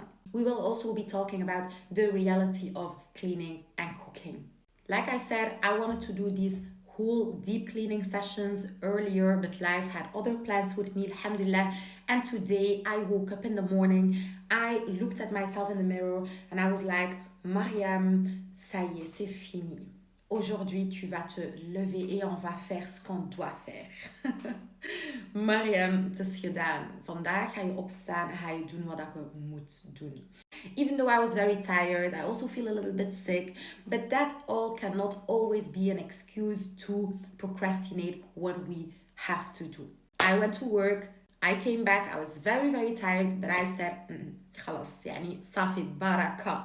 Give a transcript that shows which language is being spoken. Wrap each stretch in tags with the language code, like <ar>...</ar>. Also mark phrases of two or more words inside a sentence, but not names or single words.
<en>We will also be talking about the reality of cleaning and cooking. Like I said, I wanted to do these whole deep cleaning sessions earlier, but life had other plans with me, alhamdulillah. And today I woke up in the morning, I looked at myself in the mirror and I was like,</en> <fr>Mariam, ça y est, c'est fini. Aujourd'hui, tu vas te lever et on va faire ce qu'on doit faire. Mariam,</fr> <nl>het is gedaan. Vandaag ga je opstaan en ga je doen wat je moet doen.</nl> <en>Even though I was very tired, I also feel a little bit sick, but that all cannot always be an excuse to procrastinate what we have to do. I went to work, I came back, I was very tired, but I said,</en> <ar>خلاص يعني صافي بركة.</ar>